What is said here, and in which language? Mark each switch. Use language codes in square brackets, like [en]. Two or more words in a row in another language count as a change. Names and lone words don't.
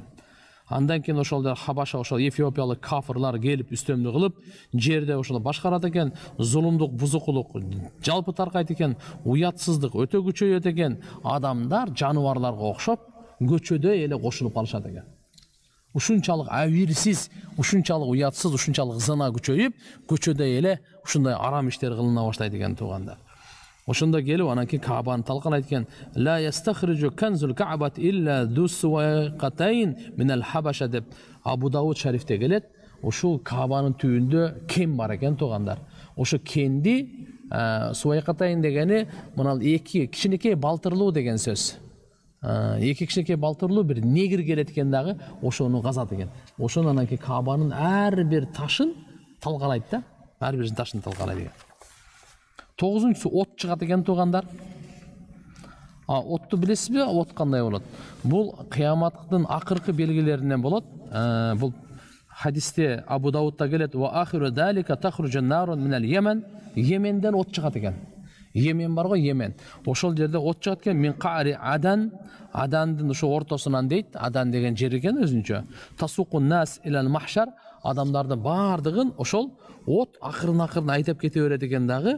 [ky] Андан кийин ошол Хабаша, ошол эфиопиялык кафырлар келип үстөмдүк кылып, жерде ошол башкарат экен, зулумдук, бузукулук жалпы таркайт экен, уятсыздык өтө күчөйөт экен. Адамдар жаныбарларга окшоп көчөдө эле кошулуп калышат экен. Ушунчалык абийирсиз, ушунчалык уятсыз, ушунчалык зына күчөйүп, көчөдө эле ушундай арам иштер кылына баштайт экен туугандар. Ошондо келип анан кийин Каабаны талкалайт экен. [ar] لا يستخرج كنز الكعبة إلا ذو السويقتين من الحبشة [ky] деп Абу Дауд шарифте келет. Ошол Каабанын түбүндө кен бар экен туугандар. Ошо кенди суайкатайн дегени мына эки кичинекей балтырлуу деген сөз. Эки кичинекей балтырлуу бир негир келет экен дагы, ошону казат экен. Ошону анан кийин Каабанын ар бир ташын талкалайт да. Ар бир ташын талкалайт экен. 9-нчысы от чыгат экен туугандар. Отту билесизби? От кандай болот? Бул кыяматтын акыркы белгилеринен болот. Бул хадисте Абу Даудта келет: [ar] "وآخر ذلك تخرج نار من اليمن." [ky] Йеменден от чыгат экен. Йемен бар го, Йемен. Ошол жерде от чыгат экен. [ar] من قعر عدن, [ky] Адандын ошо ортосунан дейт. Адан деген жер экен өзүнчө. [ar] تسوق الناس إلى المحشر. [ky] Адамдардын бардыгын ошол от акырын айтып кете берет экен дагы.